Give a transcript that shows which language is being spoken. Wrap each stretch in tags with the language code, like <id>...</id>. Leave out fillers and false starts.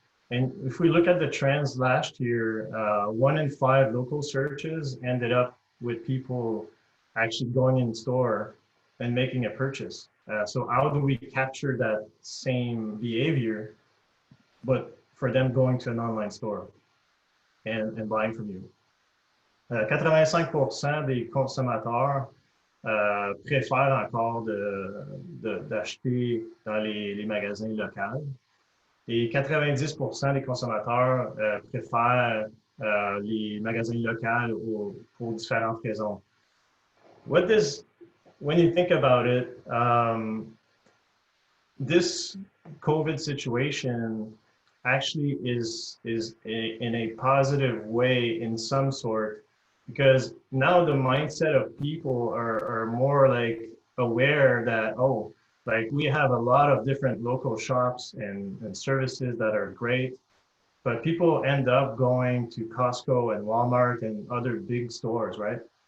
<en>And if we look at the trends last year, 1 in 5 local searches ended up with people actually going in store and making a purchase. So how do we capture that same behavior, but for them going to an online store and buying from you?</en> <fr>85% des consommateurs préfèrent encore d'acheter dans les magasins locaux. Et 90% des consommateurs préfèrent les magasins locaux pour différentes raisons.</fr> <en>When you think about it, this COVID situation actually is in a positive way in some sort, because now the mindset of people are more like aware that, like we have a lot of different local shops and services that are great, but people end up going to Costco and Walmart and other big stores, right?</en>